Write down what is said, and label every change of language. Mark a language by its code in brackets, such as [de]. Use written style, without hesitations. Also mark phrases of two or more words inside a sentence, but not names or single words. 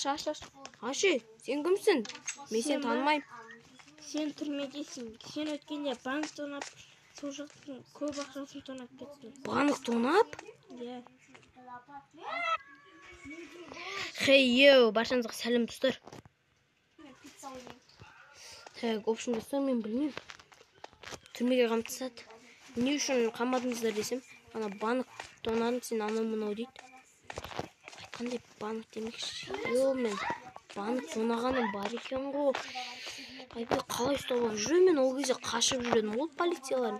[kk] Ашы, сен кімсің? Мен сен танымайым. Сен түрмедесің. Сен өткенде банк тонап, сол жақтың көп ақшасын тонап кеттің. Банк тонап? Иә. Хей, баршаңызға сәлем достар. [ru] Так, в общем, [kk] достар, мен білмеймін. Түрмеге қамтысады. Не үшін қамадыңыздар десем, ана банк тонадың, сен анау-мынау дейді. Айтқандай банк демекші. Мен банк тонағаным бар екен ғой. Айбай қалай ұстап алып жүрмін, мен ол кезде қашып жүредім ол полицияларын.